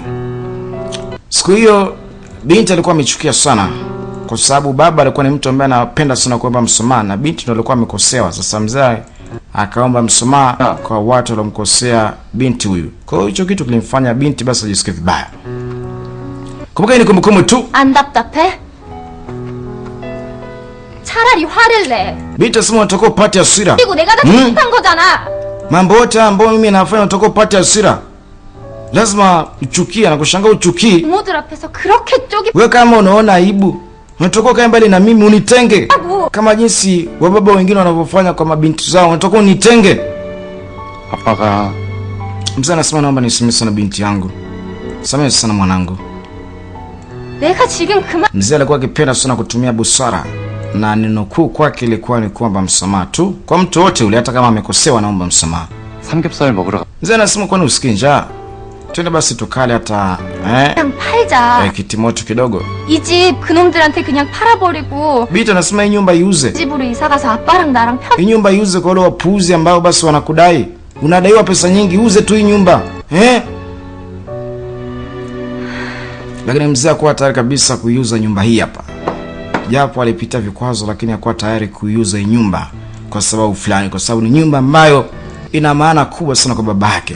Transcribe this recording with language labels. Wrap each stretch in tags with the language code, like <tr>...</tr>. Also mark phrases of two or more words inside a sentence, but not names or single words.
<sw>Siku hiyo binti alikuwa amechukia sana kwa sababu baba alikuwa ni mtu ambaye anapenda sana kuomba msamaha na binti ndio alikuwa amekosewa. Sasa mzee akaomba msamaha kwa watu waliomkosea binti huyu. Kwa hiyo hicho kitu kilimfanya binti basi ajisikie vibaya. Kumbuka ni kumbukumbu tu.</sw> <ko>안 답답해? 차라리 화를 내.</ko> <sw>Binti asema unataka upate hasira.</sw> <ko>그리고 내가 다 잘못한 거잖아.</ko> <sw>Mambo yote ambayo mimi nafanya unataka upate hasira. Lazima uchukie na kushangaa uchukie.</sw> <ko>부모들 앞에서 그렇게 쪼기.</ko> <sw>Wewe kama unaona aibu, unataka kae mbali na mimi unitenge. Kama jinsi wababa wengine wanavyofanya kwa mabinti zao, unataka unitenge.</sw> <ko>아빠가</ko> <sw>Mzee anasema naomba nisimame sana binti yangu. Samehe sana mwanangu.</sw> <ko>내가 지금 그만.</ko> <sw>Mzee alikuwa akipenda sana kutumia busara na neno kuu kwake ilikuwa ni kuomba msamaha tu. Kwa mtu wote ule, hata kama amekosewa naomba msamaha.</sw> <ko>삼겹살 먹으러</ko> <sw>Mzee anasema kwani usikii njaa? Twende basi tukale hata</sw> <ko>그냥 팔자.</ko> <sw>kitimoto kidogo.</sw> <ko>이 집 그놈들한테 그냥 팔아버리고</ko> <sw>Binti anasema hii nyumba iuze.</sw> <ko>집으로 이사가서 아빠랑 나랑 편.</ko> <sw>Hii nyumba iuze kwa wale wapuuzi ambao basi wanakudai. Unadaiwa pesa nyingi, uze tu hii nyumba. Lakini mzee hakuwa tayari kabisa kuiuza nyumba hii hapa. Japo alipita vikwazo, lakini hakuwa tayari kuiuza hii nyumba kwa sababu fulani, kwa sababu ni nyumba ambayo ina maana kubwa sana kwa baba yake.</sw>